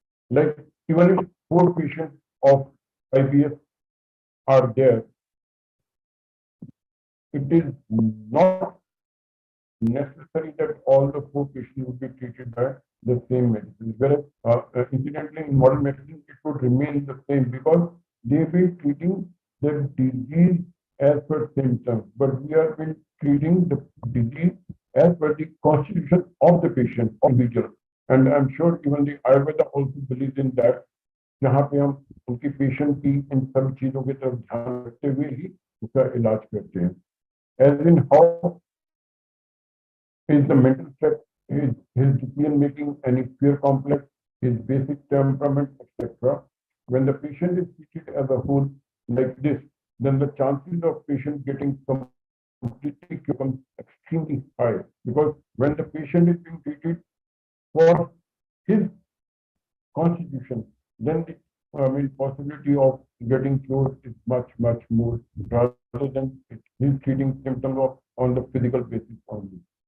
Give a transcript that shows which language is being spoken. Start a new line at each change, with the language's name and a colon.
English: Like even if 4 patients of IBS are there, it is not necessary that all the 4 patients would be treated by the same medicine. Whereas, incidentally, in modern medicine, it would remain the same because they've been treating the disease as per symptoms, but we have been treating the disease as per the constitution of the patient, individual. And I'm sure even the Ayurveda also believes in that,
Hindi: जहाँ पे हम उनके patient की इन सब चीजों की तरफ ध्यान रखते हुए ही उसका इलाज करते हैं.
English: As in how is the mental set, his decision making, any fear complex, his basic temperament, etc. When the patient is treated as a whole like this, then the chances of patient getting completely becomes extremely high, because when the patient is being treated for his constitution, then the possibility of getting cured is much more, rather than he's treating symptoms of on the physical basis only.